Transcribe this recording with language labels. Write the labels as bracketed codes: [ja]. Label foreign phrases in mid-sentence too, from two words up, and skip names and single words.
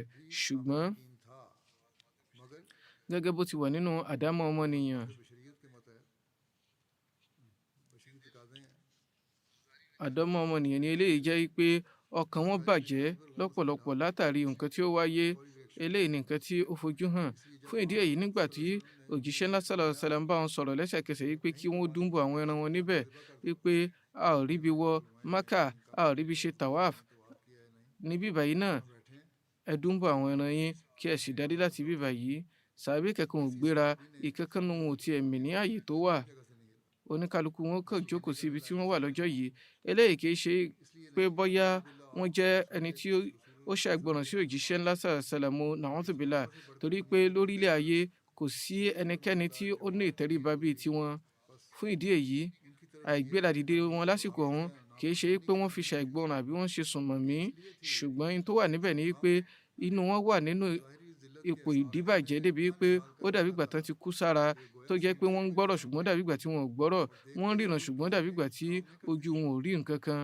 [yo] Ṣùgbọ́n gẹ́gẹ́ bó ti wà nínú àdámọ́ ọmọnìyàn, ni eléyìí jẹ́ pé ọkàn wọn bàjẹ́ lọ́pọ̀lọpọ̀ látàrí nǹkan tí ó wáyé. Eléyìí ni nǹkan tí ó fojú hàn. Fún ìdí èyí, nígbà tí òjíṣẹ́ ńlá [ar] صلى الله عليه وسلم [yo] bá wọn sọ̀rọ̀ lẹ́sẹ̀kẹsẹ̀ wípé kí wọ́n dúnbò àwọn ẹran wọn níbẹ̀, wípé a ò ríbi wọ Mákà, a ò ríbi ṣe tawaf níbí báyìí náà, ẹ dúnbò àwọn ẹran yín kí ẹ sì darí láti ibí báyìí. Sàábé kankan ò gbéra, ìkankan nínú wọn ò tiẹ̀ mì ní ààyè tó wà. Oníkálukú wọn kàn jókòó sí ibi tí wọ́n wà lọ́jọ́ yìí. Eléyìí kì í ṣe pé bóyá wọ́n jẹ́ ẹni tí ó ṣàìgbọràn sí òjíṣẹ́ ńlá [ar] صلى الله عليه وسلم, نعوذ بالله, [yo] torí pé lórílẹ̀ ayé kò sí ẹnikẹ́ni tí ó ní ìtẹríba bíi tiwọn. Fún ìdí èyí, àìgbéra dìde wọn lásìkò ọ̀hún kì í ṣe pé wọ́n fi ṣàìgbọràn àbí wọ́n ṣe sùnmọ̀mí. Ṣùgbọ́n ohun tó wà níbẹ̀ ni pé inú wọn wà nínú ipò ìdíbàjẹ́ débi pé ó dàbí ìgbà tán ti kú sára, tó jẹ́ pé wọ́n ń gbọ́rọ̀ ṣùgbọ́n dàbí ìgbà tí wọn ò gbọ́rọ̀, wọ́n ń ríran ṣùgbọ́n dàbí ìgbà tí ojú wọn ò rí nǹkan kan.